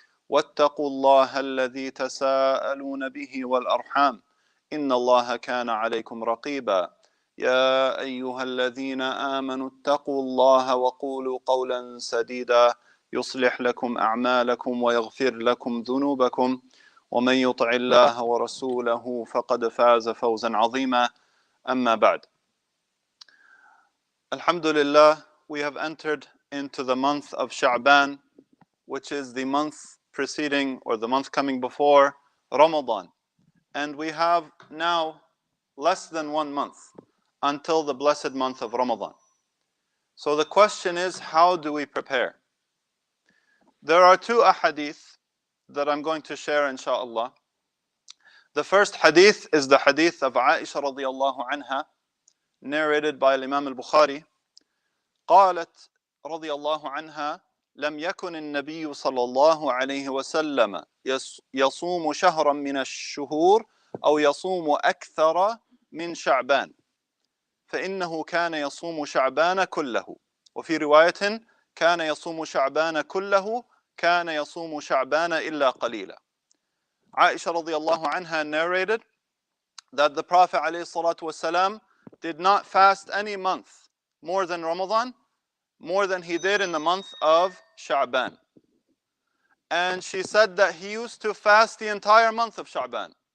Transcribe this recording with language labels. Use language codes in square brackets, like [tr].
[ar] واتقوا الله الذي تساءلون به والأرحام إن الله كان عليكم رقيبا يا أيها الذين آمنوا اتقوا الله وقولوا قولا سديدا يصلح لكم أعمالكم ويغفر لكم ذنوبكم ومن يطع الله ورسوله فقد فاز فوزا عظيما أما بعد. [en] Alhamdulillah, we have entered into the month of Sha'ban, which is the month preceding or the month coming before Ramadan. And we have now less than 1 month until the blessed month of Ramadan. So the question is, how do we prepare? There are 2 ahadith that I'm going to share, inshaAllah. The first hadith is the hadith of Aisha radiallahu anha, narrated by Imam al-Bukhari. [ar] قالت رضي الله عنها لم يكن النبي صلى الله عليه وسلم يصوم شهرا من الشهور أو يصوم أكثر من شعبان فإنه كان يصوم شعبان كله وفي رواية كان يصوم شعبان كله كان يصوم شعبان إلا قليلا. [en] Aisha radiallahu anha narrated that the Prophet ﷺ did not fast any month more than Ramadan, more than he did in the month of Sha'ban. And she said that he used to fast the entire month of Sha'ban.